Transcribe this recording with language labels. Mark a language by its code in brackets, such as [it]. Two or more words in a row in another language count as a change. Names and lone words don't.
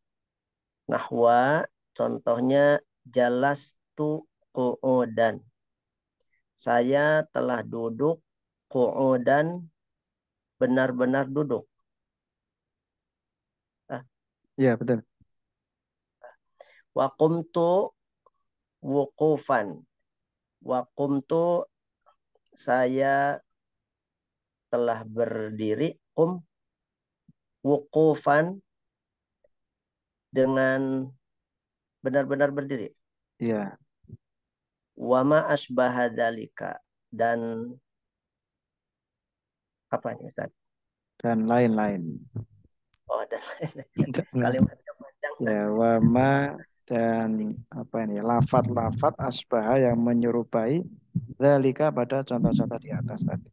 [id] Nahwa, contohnya [ar] جلست قعودا. [id] Saya telah duduk, qu'udan, benar-benar duduk. Iya, betul. [ar] وقمت وقوفا. Wa qumtu, [id] saya telah berdiri, wuqufan, dengan benar-benar berdiri. Iya. [ar] وما أشبه ذلك, [id] dan apa nih Ustaz? Dan lain-lain. Oh, dan lain-lain. Kalimatnya panjang. Ya, wama dan apa ini? Lafat-lafat asbah yang menyerupai dzalika pada contoh-contoh di atas tadi.